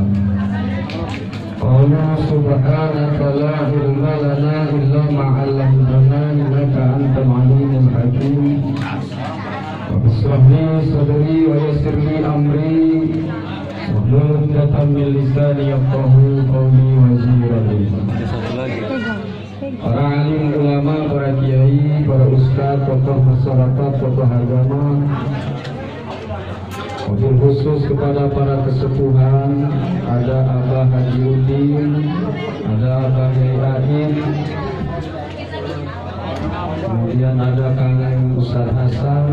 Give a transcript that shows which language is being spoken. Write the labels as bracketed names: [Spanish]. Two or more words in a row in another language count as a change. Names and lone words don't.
[Arabic] قال سبحانك لا علم لنا إلا ما علمتنا إنك أنت العليم الحكيم. واشرح لي صدري ويسر لي أمري واحلل عقدة من لساني يفقهوا قولي وذكري. [Indonesian] Para alim ulama, para kiai, para ustadz, tokoh masyarakat, tokoh agama, [Arabic] وبالخصوص [Indonesian] kepada para kesepuhan, ada Abah Haji Udin, ada Abah Yain, kemudian ada Kang Ustadz Hasan.